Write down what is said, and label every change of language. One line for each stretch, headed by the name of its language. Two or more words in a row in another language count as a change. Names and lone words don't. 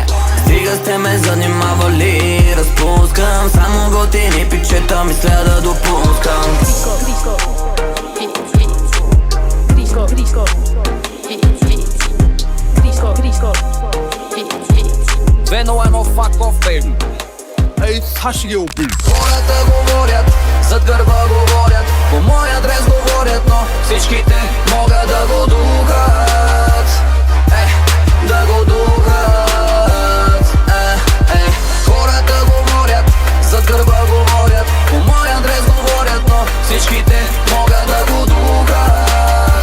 Bulgarian: Стига сте ме занимавали, разпускам само готини пичета, мисля да допускам.
English: Вено fuck off, baby.
Bulgarian: Ей, Саши ги убили. Хората говорят, зад гърба говорят, по мой адрес говорят, но всичките могат да го духат. Да го духат. Хората говорят, зад гърба говорят, по мой адрес говорят, но всичките могат да го духат.